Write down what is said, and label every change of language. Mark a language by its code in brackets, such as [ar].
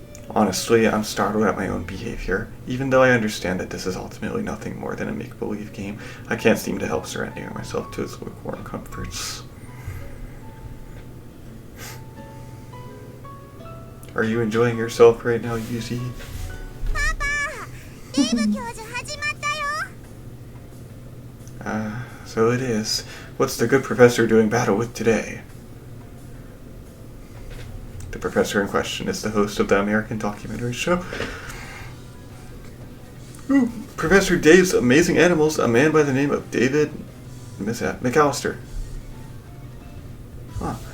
[en] Honestly, I'm startled at my own behavior. Even though I understand that this is ultimately nothing more than a make-believe game, I can't seem to help surrendering myself to its lukewarm comforts. Are you enjoying yourself right now, Yuuji? Papa! [ja] デイブ教授始まったよ [en] So it is. What's the good professor doing battle with today? The professor in question is the host of the American documentary show. Ooh, Professor Dave's Amazing Animals, a man by the name of David McAllister. Huh.